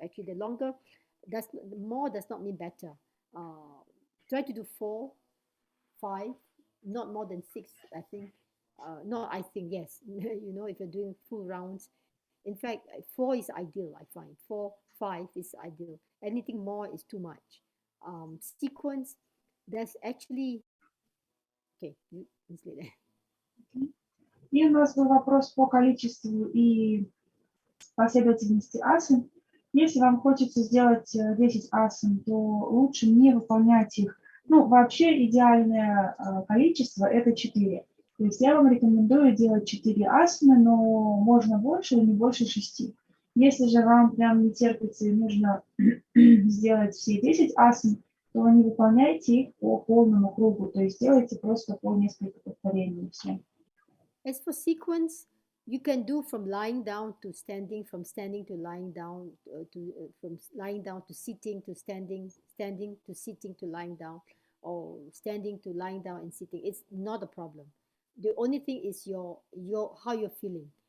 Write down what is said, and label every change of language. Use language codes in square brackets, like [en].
[en] Actually, the longer, more does not mean better. Try to do 4, 5, not more than 6, I think. Yes. If you're doing full rounds. In fact, 4 is ideal, I find. 4, 5 is ideal. Anything more is too much. Sequence, there's actually... Okay, you translate that. [ru] И у нас был вопрос по количеству и последовательности асан. Если вам хочется сделать 10 асан, то лучше не выполнять их. Вообще идеальное количество – это 4. То есть я вам рекомендую делать 4 асаны, но можно больше, но не больше 6. Если же вам прям не терпится и нужно сделать все 10 асан, то не выполняйте их по полному кругу. То есть делайте просто по несколько повторений. Все. [en] As for sequence, you can do from lying down to standing, from standing to lying down, from lying down to sitting to standing, standing to sitting to lying down, or standing to lying down and sitting. It's not a problem. The only thing is your how you're feeling.